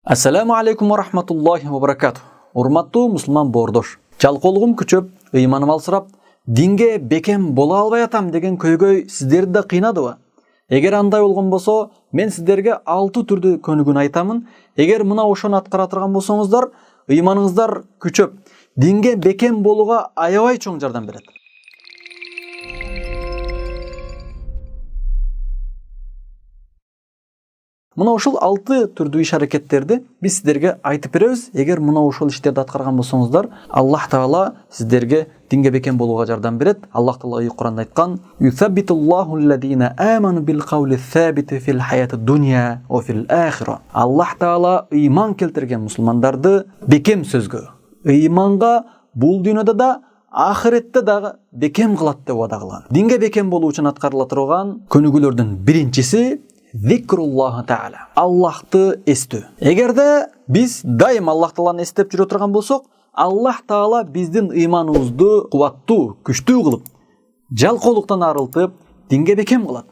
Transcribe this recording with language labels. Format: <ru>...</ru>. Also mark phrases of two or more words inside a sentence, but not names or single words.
<ar>السلام عليكم ورحمة الله وبركاته.</ar> <ky>Урматтуу мусулман боордош. Жалкоолугум күчөп, ыйманым алсырап, динге бекем бола албай атам деген көйгөй сиздерди да кыйнадыбы? Эгер андай болгон болсо, мен сиздерге 6 түрдүү көнүгүүнү айтамын. Эгер мына ошону аткара турган болсоңуздар, ыйманыңыздар күчөп, динге бекем болууга аябай чоң жардам берет. Мына ушул 6 түрдүү иш-аракеттерди биз сиздерге айтып беребиз. Эгер мына ушул иштерди аткарган болсоңуздар, Аллах Таала сиздерге динге бекем болууга жардам берет. Аллах Таала Кур'анда айткан:</ky> <ar>"يثبت الله الذين آمنوا بالقول الثابت في الحياة الدنيا وفي الآخرة."</ar> <ky>Аллах Таала ыйман келтирген мусулмандарды бекем сөзгө, ыйманга бул дүйнөдө да ахиретте дагы бекем кылат деп вада кылган. Динге бекем болуу үчүн аткарыла турган көнүгүүлөрдүн биринчиси</ky> <ar>ذكر الله تعالى.</ar> <ky>Аллахты эстөө. Эгерде биз дайым Аллах Тааланы эстеп жүрө турган болсок, Аллах Таала биздин ыйманыбызды кубаттуу, күчтүү кылып, жалкоолуктан арылтып, динге бекем кылат.</ky>